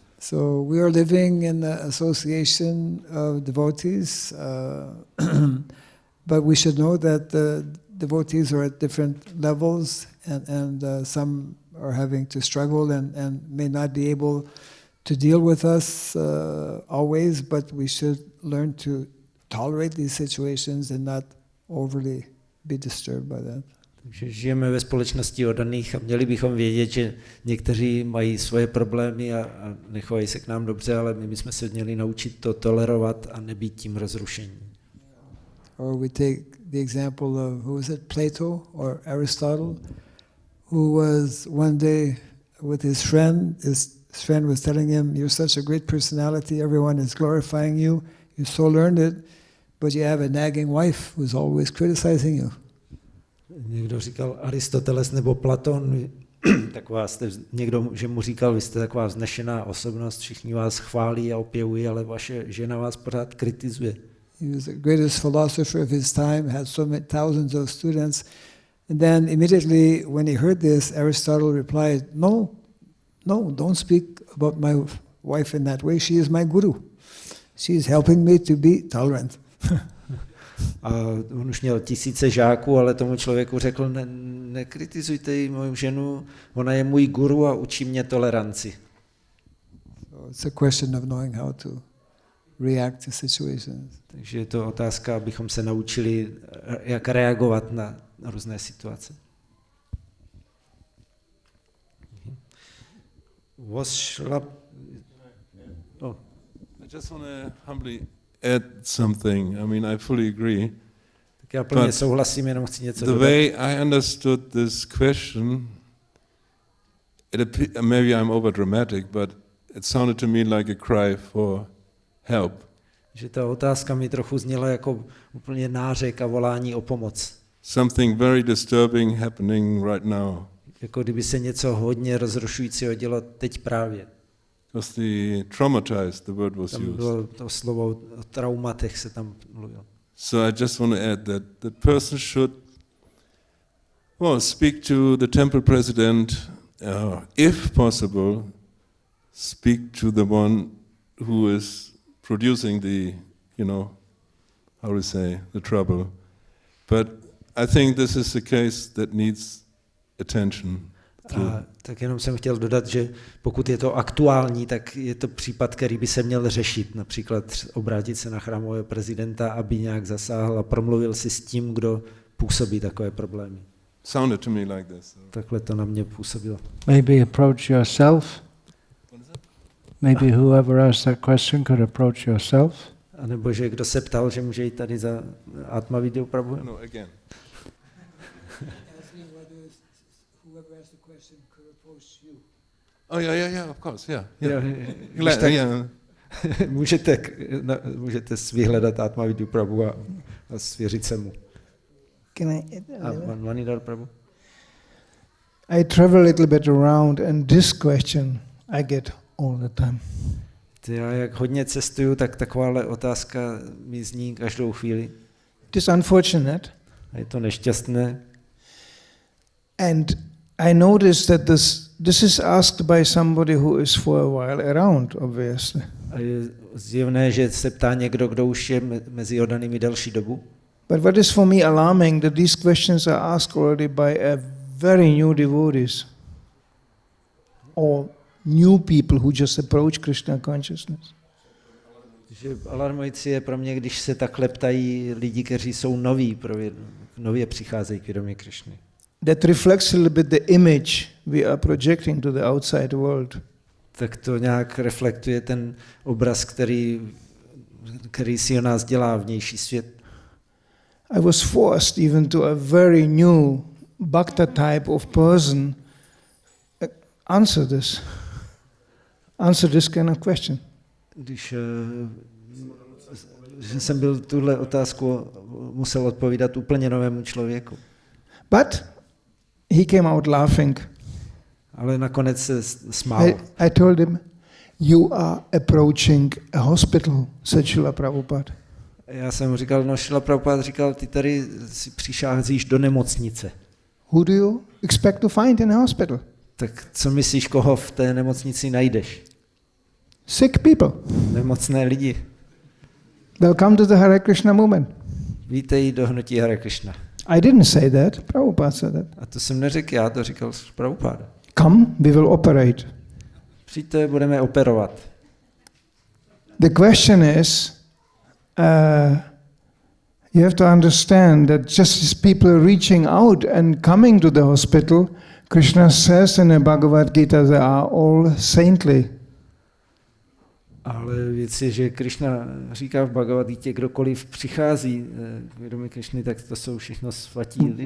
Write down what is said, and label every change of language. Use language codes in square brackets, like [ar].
[en] So we are living in the association of devotees, but we should know that the devotees are at different levels, and some are having to struggle and may not be able to deal with us always, but we should learn to tolerate these situations and not overly be disturbed by that. [cs] Takže žijeme ve společnosti oddaných a měli bychom vědět, že někteří mají svoje problémy a nechovají se k nám dobře, ale my bychom se měli naučit to tolerovat a nebýt tím rozrušení. [en] Or we take the example of, who was it, Plato or Aristotle, who was one day with his friend. His friend was telling him, you're such a great personality, everyone is glorifying you, you're so learned, but you have a nagging wife who's always criticizing you. [cs] Někdo říkal Aristoteles nebo Platon, taková jste, někdo, že mu říkal, vy jste taková vznešená osobnost, všichni vás chválí a opěvují, ale vaše žena vás pořád kritizuje. [en] He was the greatest philosopher of his time, had so many thousands of students. And then immediately when he heard this, Aristotle replied, no, don't speak about my wife in that way. She is my guru. She is helping me to be tolerant. [cs] A on už měl tisíce žáků, ale tomu člověku řekl, nekritizujte jí moju ženu, ona je můj guru a učí mě toleranci. [en] So it's a question of knowing how to react to situations. [cs] Takže je to otázka, abychom se naučili, jak reagovat na různé situace. [en] I just want to humbly add something. I mean, I fully agree. [cs] Tak já plně souhlasím, jenom chci něco dodat. [en] The way I understood this question, maybe I'm over dramatic, but it sounded to me like a cry for help. [cs] Že ta otázka mi trochu zněla jako úplně nářek a volání o pomoc. [en] Something very disturbing happening right now. [cs] Jako kdyby se něco hodně rozrušujícího dělo teď právě. [en] Because traumatized, the word was [cs] tam [en] used. [cs] bylo to slovo o traumatech se tam mluvilo. [en] So I just want to add that the person should, speak to the temple president, if possible, speak to the one who is producing the, how to say, the trouble. But I think this is a case that needs attention. [cs] A tak jenom jsem chtěl dodat, že pokud je to aktuální, tak je to případ, který by se měl řešit. Například obrátit se na chrámového prezidenta, aby nějak zasáhl a promluvil si s tím, kdo působí takové problémy. [en] Sounded to me like this. [cs] Takhle to na mě působilo. [en] Maybe approach yourself. Maybe whoever asked that question could approach yourself. [cs] A nebo že kdo se ptal, že může jít tady za Atma Vidya Prabhu? [en] No, again. Oh yeah, of course, yeah. [cs] můžete vyhledat Atma Vidya Prabhu a svěřit se mu. [en] Can I? Vanidar Prabhu? I travel a little bit around, and this question I get all the time. [cs] Já jak hodně cestuju, tak takováhle otázka mi zní každou chvíli. [en] It is unfortunate. [cs] A je to nešťastné. [en] And I noticed that this is asked by somebody who is for a while around, obviously. [cs] A je zjevné, že se ptá někdo, kdo už je mezi oddanými delší dobu. [en] But what is for me alarming that these questions are asked already by a very new devotees or new people who just approach Krishna consciousness. [cs] Že alarmující je pro mě, když se takhle ptají lidi, kteří jsou noví, nově přicházejí k vědomí Krishny. [en] That reflects a little bit the image we are projecting to the outside world. [cs] Tak to nějak reflektuje ten obraz, který si o nás dělá vnější svět. [en] I was forced even to a very new bhakta type of person answer this kind of question. [cs] Když jsem byl tuhle otázku musel odpovídat úplně novému člověku. [en] But he came out laughing. [cs] Ale nakonec se smál. [en] I told him, you are approaching a hospital, said Srila Prabhupada. [cs] Já jsem mu říkal, no Srila Prabhupada říkal, ty tady si přicházíš do nemocnice. [en] Who do you expect to find in a hospital? [cs] Tak co myslíš, koho v té nemocnici najdeš? [en] Sick people. [cs] Nemocné lidi. [en] Welcome to the Hare Krishna movement. [cs] Vítej do hnutí Hare Krishna. [en] I didn't say that. Prabhupada said that. [cs] A to jsem neřekl já, to říkal Prabhupada. [en] Come, we will operate. [cs] Přijďte, budeme operovat. [en] The question is, you have to understand that just as people are reaching out and coming to the hospital, Krishna says in the Bhagavad Gita, they are all saintly. [cs] Ale věc je, že Krishna říká v Bhagavad Gita, kdokoliv přichází k vědomí Krishny, tak to jsou všechno svatí lidé.